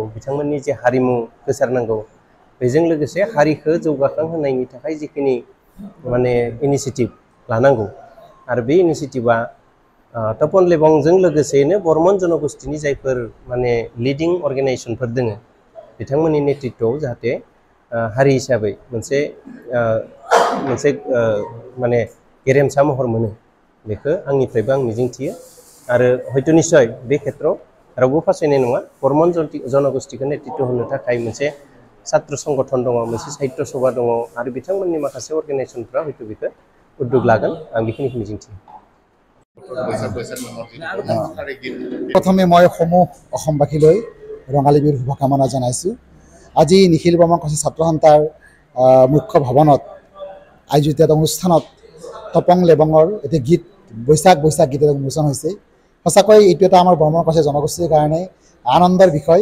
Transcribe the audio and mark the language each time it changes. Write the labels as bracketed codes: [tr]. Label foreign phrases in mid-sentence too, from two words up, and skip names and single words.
[brx] बिथांमोननि जे हारिमु गोसारनांगौ, बेजों लोगोसे हारिखौ जौगाखां होनायनि थाखाय जिखिनि माने इनिसियेटिभ लानांगौ आरो बे इनिसियेटिभा तपन लेबंजों लोगोसेयैनो बर्मन जनगोष्ठीनि जायफोर माने लिडिं अर्गेनाइजेसनफोर दङ, बिथांमोननि नेतृत्वआव जाहाथे हारि हिसाबै मोनसे मोनसे माने गेरेमसा महर मोनो, बेखौ आंनिफ्रायबो आं मिजिंथियो आरो हयथ' निस्सय बे खेत्रआव रावबो फासायनाय नङा। बर्मन जनगोष्ठीखौ नेतृत्व होनो थाखाय मोनसे सात्र संगठन दङ, मोनसे साहित्य सभा दङ आरो बिथांमोननि माखासे अर्गेनाइजेसनफ्रा हयथ' बेखौ उद्योग लागोन, आं बेखिनिखौ मिजिंथियो। [as] প্ৰথমে মই সমূহ অসমবাসীলৈ ৰঙালী বিহুৰ শুভকামনা জনাইছোঁ। আজি নিখিল বৰ্মন কছাৰী ছাত্ৰ সন্থাৰ মুখ্য ভৱনত আয়োজিত এটা অনুষ্ঠানত তপং লেবঙৰ এটি গীত বৈশাখ বৈশাখ গীত এটা উন্মোচন হৈছে। সঁচাকৈ এইটো এটা আমাৰ বৰ্মন কছাৰী জনগোষ্ঠীৰ কাৰণে আনন্দৰ বিষয়।